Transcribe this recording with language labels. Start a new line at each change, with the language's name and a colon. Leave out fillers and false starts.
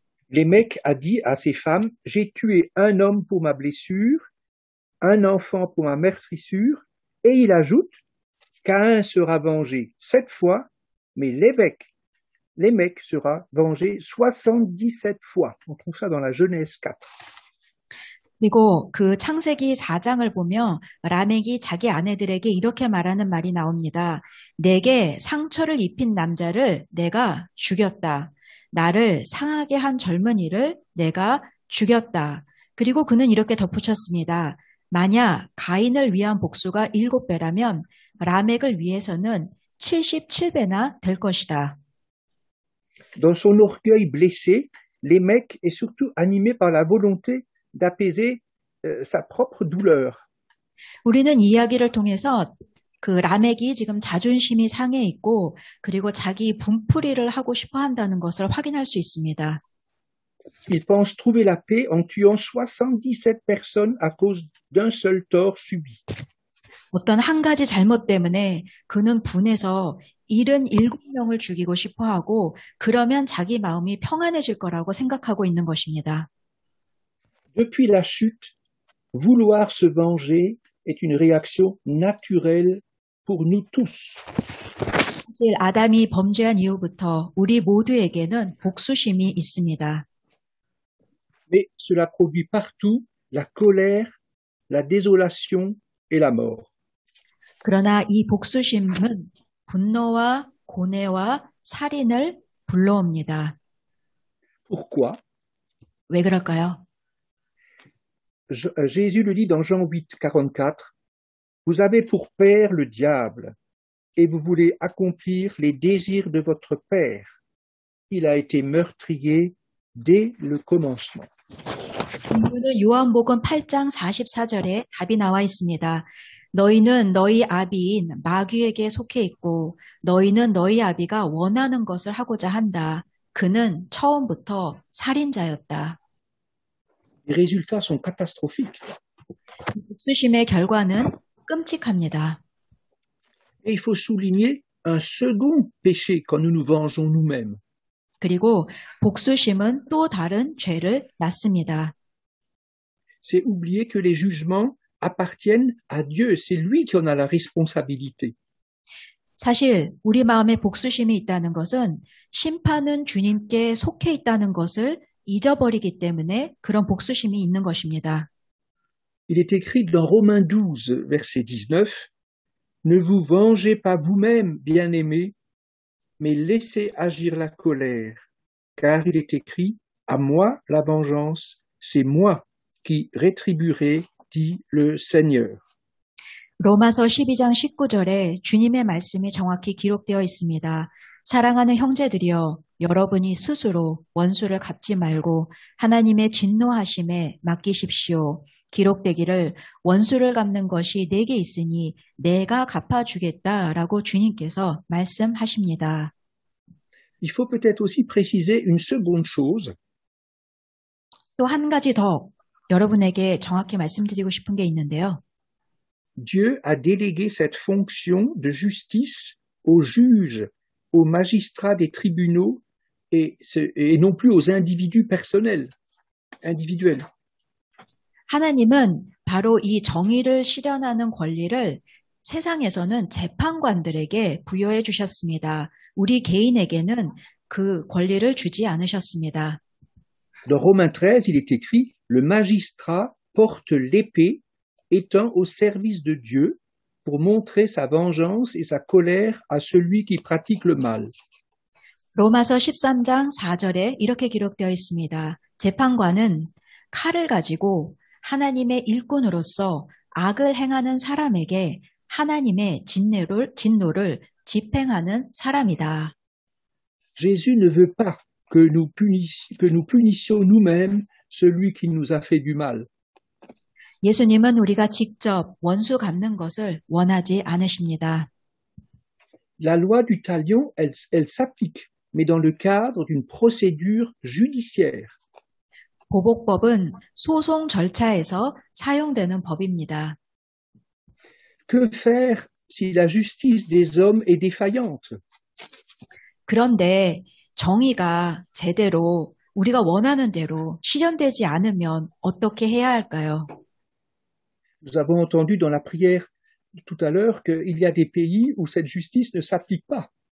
French: Lémec a dit à ses femmes, j'ai tué un homme pour ma blessure, un enfant pour ma meurtrissure, et il ajoute, Caïn sera vengé 7 fois, mais Lémec sera vengé 77 fois. On trouve ça dans la Genèse 4.
Korean: 그리고 그 창세기 4장을 보면 라멕이 자기 아내들에게 이렇게 말하는 말이 나옵니다. 내게 상처를 입힌 남자를 내가 죽였다. 나를 상하게 한 젊은이를 내가 죽였다. 그리고 그는 이렇게 덧붙였습니다. 만약 가인을 위한 복수가 7배라면 라멕을 위해서는 77배나 될 것이다.
French: Dans son orgueil blessé, Lémec est surtout animé par la volonté d'apaiser sa propre douleur.
Korean: 우리는 이 이야기를 통해서 그 라멕이 지금 자존심이 상해 있고 그리고 자기 분풀이를 하고 싶어 한다는 것을 확인할 수 있습니다.
French: Il pense trouver la paix en tuant 77 personnes à cause d'un seul tort subi.
Korean: 어떤 한 가지 잘못 때문에 그는 분해서 77명을 죽이고 싶어 하고 그러면 자기 마음이 평안해질 거라고 생각하고 있는 것입니다.
French: Depuis la chute, vouloir se venger est une réaction naturelle pour nous tous.
Korean: 사실 아담이 범죄한 이후부터 우리 모두에게는 복수심이 있습니다.
French: Mais cela produit partout la colère, la désolation et la mort.
Korean: 그러나 이 복수심은 분노와 고뇌와 살인을 불러옵니다.
French: Pourquoi?
Korean: 왜 그럴까요?
French: Jésus le dit dans Jean 8, 44, « Vous avez pour père le diable, et vous voulez accomplir les désirs de votre père. Il a été meurtrier dès le commencement. »
Korean: 이유는 요한복음 8장 44절에 답이 나와 있습니다. 너희는 너희 아비인 마귀에게 속해 있고 너희는 너희 아비가 원하는 것을 하고자 한다. 그는 처음부터 살인자였다.
French: Les résultats sont catastrophiques.
Korean: 복수심의 결과는 끔찍합니다.
French: Et il faut souligner un second péché quand nous nous vengeons nous-mêmes.
Korean: 그리고 복수심은 또 다른 죄를 낳습니다.
French: C'est oublier que les jugements appartiennent à Dieu. C'est lui qui en a la responsabilité.
Korean: 사실 우리 마음에 복수심이 있다는 것은 심판은 주님께 속해 있다는 것을 잊어버리기 때문에 그런 복수심이 있는 것입니다.
French: Il est écrit dans Romains 12, verset 19, « Ne vous vengez pas vous-même, bien-aimés, mais laissez agir la colère, car il est écrit, à moi la vengeance, c'est moi qui rétribuerai, dit le Seigneur. »
Korean: 로마서 12장 19절에 주님의 말씀이 정확히 기록되어 있습니다. 사랑하는 형제들이여, 여러분이 스스로 원수를 갚지 말고 하나님의 진노하심에 맡기십시오. 기록되기를 원수를 갚는 것이 내게 있으니 내가 갚아주겠다라고 주님께서 말씀하십니다.
French: Il faut peut-être aussi préciser une seconde chose.
Korean: 또 한 가지 더 여러분에게 정확히 말씀드리고 싶은 게 있는데요.
French: Dieu a délégué cette fonction de justice aux juges, aux magistrats des tribunaux et non plus aux individus individuels.
Korean: 하나님은 바로 이 정의를 실현하는 권리를 세상에서는 재판관들에게 부여해 주셨습니다. 우리 개인에게는 그 권리를 주지 않으셨습니다.
French: Dans Romains 13, il est écrit « Le magistrat porte l'épée étant au service de Dieu pour montrer sa vengeance et sa colère à celui qui pratique le mal. »
Korean: 로마서 13장 4절에 이렇게 기록되어 있습니다. 재판관은 칼을 가지고 하나님의 일꾼으로서 악을 행하는 사람에게 하나님의 진노를 집행하는 사람이다.
French: Jésus ne veut pas que nous punissions nous-mêmes celui qui nous a fait du mal.
Korean: 예수님은 우리가 직접 원수 갚는 것을 원하지 않으십니다.
French: La loi du talion, elle s'applique, mais dans le cadre d'une procédure judiciaire.
Korean: 보복법은 소송 절차에서 사용되는 법입니다.
French: Que faire si la justice des hommes est défaillante?
Korean: 그런데 정의가 제대로 우리가 원하는 대로 실현되지 않으면 어떻게 해야 할까요?
French: Nous avons entendu dans la prière tout à l'heure qu'il y a des pays où cette justice ne s'applique pas.